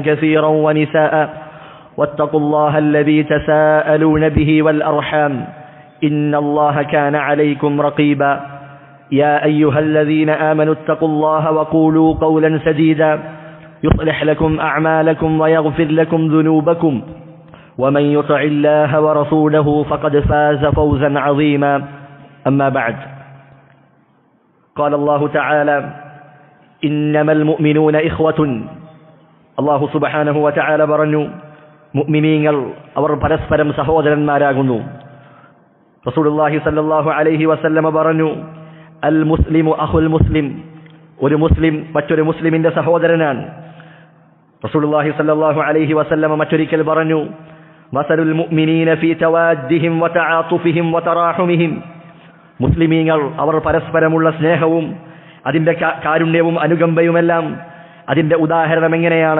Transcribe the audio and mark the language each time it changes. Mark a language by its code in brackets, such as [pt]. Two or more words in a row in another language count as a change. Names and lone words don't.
[ar] كثيرا ونساء واتقوا الله الذي تساءلون به والأرحام إن الله كان عليكم رقيبا يا أيها الذين آمنوا اتقوا الله وقولوا قولا سديدا يصلح لكم أعمالكم ويغفر لكم ذنوبكم ومن يطع الله ورسوله فقد فاز فوزا عظيما أما بعد قال الله تعالى إنما المؤمنون إخوة الله سبحانه وتعالى [ml] പറഞ്ഞു മുഅ്മിനീങ്ങൾ അവർ പരസ്പരം സഹോദരന്മാരാകുന്നു. [ar] رسول الله صلى الله عليه وسلم [ml] പറഞ്ഞു [ar] المسلم أخو المسلم, [ml] ഒരു മുസ്ലിം മറ്റൊരു മുസ്ലിമിന്റെ സഹോദരനാണ്. [ar] رسول الله صلى الله عليه وسلم [ml] മറ്റൊരിക്കൽ പറഞ്ഞു [ar] مثل المؤمنين في توادهم وتعاطفهم وتراحمهم, [ml] മുസ്ലിമീങ്ങൾ അവർ പരസ്പരമുള്ള സ്നേഹവും അതിന്റെ കാരുണ്യവും അനുകമ്പയുമെല്ലാം അതിന്റെ ഉദാഹരണം എങ്ങനെയാണ്?